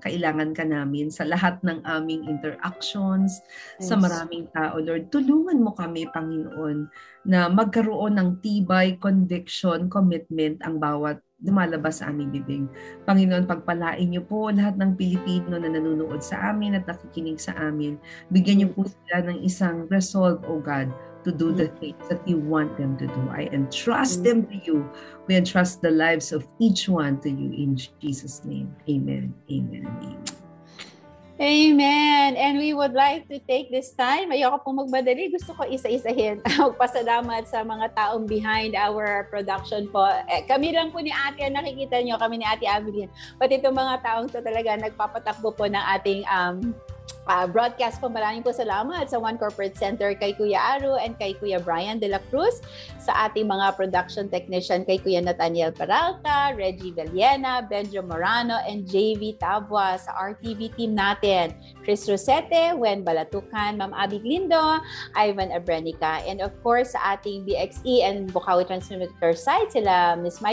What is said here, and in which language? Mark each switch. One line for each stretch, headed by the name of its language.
Filipino: Kailangan ka namin sa lahat ng aming interactions, sa maraming tao. Lord, tulungan mo kami, Panginoon, na magkaroon ng tibay, conviction, commitment ang bawat lumalabas sa aming bibig. Panginoon, pagpalain niyo po lahat ng Pilipino na nanonood sa amin at nakikinig sa amin. Bigyan niyo po sila ng isang resolve, O God,
English: to do the things that you want them to do. I entrust them to you. We entrust the lives of each one to you in Jesus' name. Amen. Amen. Amen. Amen. And we would like to take this time,
Filipino: ayoko pong magmadali, gusto ko isa-isahin. Magpasalamat sa mga taong behind our production po. Kami lang po ni Ate, nakikita nyo, kami ni Ate Avelyn. Pati itong mga taong to talaga nagpapatakbo po ng ating broadcast po. Maraming po salamat sa One Corporate Center kay Kuya Aru and kay Kuya Brian de la Cruz, sa ating mga production technician kay Kuya Nathaniel Peralta, Reggie Villena, Benjo Morano, and JV Tabua, sa RTV team natin, Chris Rosete, Wen Balatukan, Ma'am Abby Glindo, Ivan Abrenica, and of course sa ating BXE and Bukawi Transmitter site, sila Ms.